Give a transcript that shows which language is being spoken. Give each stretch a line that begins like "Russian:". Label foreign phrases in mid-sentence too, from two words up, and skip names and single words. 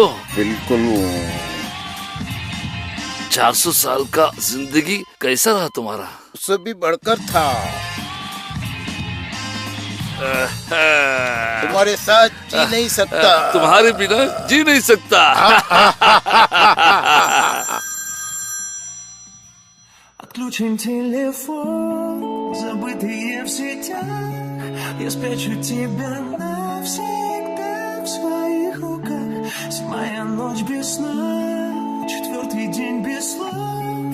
Hindi: बिल्कुल। 400 साल का जिंदगी कैसा रहा तुम्हारा? उससे भी बढ़कर था। तुम्हारे साथ जी नहीं सकता। तुम्हारे बिना जी नहीं सकता।
Russian: Отключим телефон, забытые в сетях. Я спрячу тебя навсегда в своих руках. 7-я ночь без сна, 4-й день без слов.